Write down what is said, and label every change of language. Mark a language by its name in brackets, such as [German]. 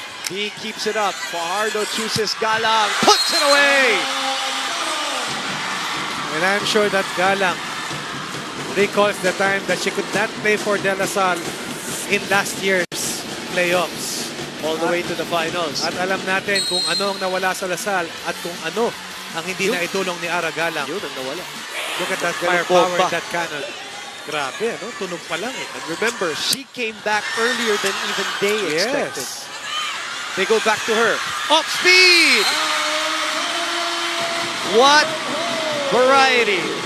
[English] D keeps it up. Fajardo chooses Galang. Puts it away! And I'm sure that Galang recalls the time that she could not play for De La Salle in last year's playoffs. All the way to the finals. [Filipino] At alam natin kung ano ang nawala sa Lasal at kung ano ang hindi na itulong ni Ara Galang. Yun ang nawala. [English] Look at that firepower in that cannon. [Filipino] Grabe, ano? Tunog pa lang eh. [English] And remember, she came back earlier than even they expected. Yes. They go back to her. Off speed! What variety!